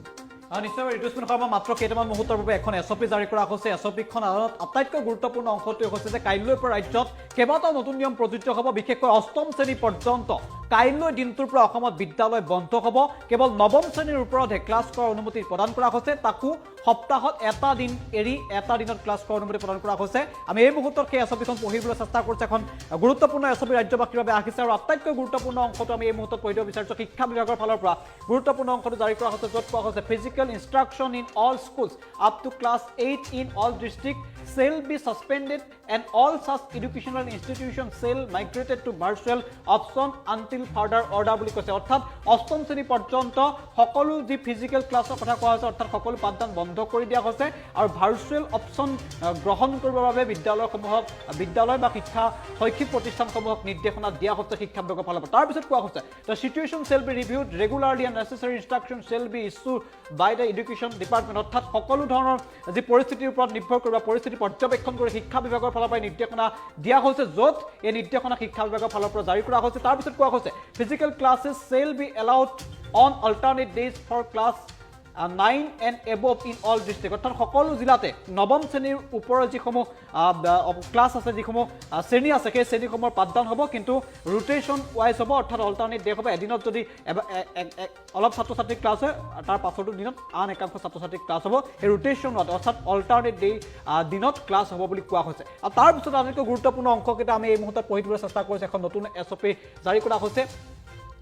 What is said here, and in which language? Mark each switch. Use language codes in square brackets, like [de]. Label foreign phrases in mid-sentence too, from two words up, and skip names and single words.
[as] নিশ্চয় ঋতুস্মিন শৰ্মা মাত্ৰ কেইটামান মুহূৰ্তৰ বাবে এখন এছঅপি জাৰি কৰা হৈছে এছঅপিখন আটাইতকৈ গুৰুত্বপূৰ্ণ অংশটোৱে হৈছে যে কাইলৈৰ পৰা ৰাজ্যত কেইবাটাও নতুন নিয়ম প্ৰযোজ্য হ'ব বিশেষকৈ অষ্টম শ্ৰেণী পৰ্যন্ত কাইলৈ দিনটোৰ পৰা অসমত বিদ্যালয় বন্ধ হ'ব কেৱল নৱম শ্ৰেণীৰ ওপৰতহে ক্লাছ কৰাৰ অনুমতি প্ৰদান কৰা হৈছে তাকো সপ্তাহত এটা দিন এৰি এটা দিনত ক্লাছ কৰাৰ অনুমতি প্ৰদান কৰা হৈছে আমি এই মুহূৰ্তত সেই এছঅপিখন পঢ়িবলৈ চেষ্টা কৰিছোঁ এখন গুৰুত্বপূৰ্ণ এছঅপি ৰাজ্যবাসীৰ বাবে আহিছে আৰু আটাইতকৈ গুৰুত্বপূৰ্ণ অংশটো আমি এই মুহূৰ্তত পঢ়িব বিচাৰিছোঁ শিক্ষা বিভাগৰ ফালৰ পৰা গুৰুত্বপূৰ্ণ অংশটো জাৰি কৰা হৈছে য'ত কোৱা হৈছে [en] physical instruction in all schools up to class 8 in all districts shall be suspended and all such educational institutions shall migrated to virtual option until further order [as] বুলি কৈছে অৰ্থাৎ অষ্টম শ্ৰেণী পৰ্যন্ত সকলো যি ফিজিকেল ক্লাছৰ কথা কোৱা হৈছে অৰ্থাৎ সকলো পাঠদান বন্ধ কৰি দিয়া হৈছে আৰু [en] virtual option [as] গ্ৰহণ কৰিবৰ বাবে বিদ্যালয় বা শিক্ষা শৈক্ষিক প্ৰতিষ্ঠানসমূহক নিৰ্দেশনা দিয়া হৈছে শিক্ষা বিভাগৰ ফালৰ পৰা তাৰপিছত কোৱা হৈছে [en] the situation shall be reviewed regularly and necessary instructions shall be issued by the education department [as] অৰ্থাৎ সকলো ধৰণৰ যি পৰিস্থিতিৰ ওপৰত নিৰ্ভৰ কৰিব পৰিস্থিতি পৰ্যবেক্ষণ কৰি শিক্ষা বিভাগৰ ফালৰ পৰা নিৰ্দেশনা দিয়া হৈছে য'ত এই নিৰ্দেশনা শিক্ষা বিভাগৰ ফালৰ পৰা জাৰি কৰা হৈছে তাৰপিছত কোৱা হৈছে [en] physical classes shall be allowed on alternate days for class 9 and above in all districts [as] অৰ্থাৎ সকলো জিলাতে নৱম শ্ৰেণীৰ ওপৰৰ যিসমূহ ক্লাছ আছে যিসমূহ শ্ৰেণী আছে সেই শ্ৰেণীসমূহৰ পাঠদান হ'ব কিন্তু [en] rotation wise [as] হ'ব অৰ্থাৎ [en] alternate day [as] হ'ব এদিনত যদি অলপ ছাত্ৰ ছাত্ৰী ক্লাছ হয় তাৰ পাছতো দিনত আন একাংশ ছাত্ৰ ছাত্ৰী ক্লাছ হ'ব এই ৰোটেশন অৰ্থাৎ [en] alternate day [as] দিনত ক্লাছ হ'ব বুলি কোৱা হৈছে আৰু তাৰপিছত আটাইতকৈ গুৰুত্বপূৰ্ণ অংশকেইটা আমি এই মুহূৰ্তত পঢ়ি দিবলৈ চেষ্টা কৰিছোঁ এখন নতুন এছঅপি জাৰি কৰা হৈছে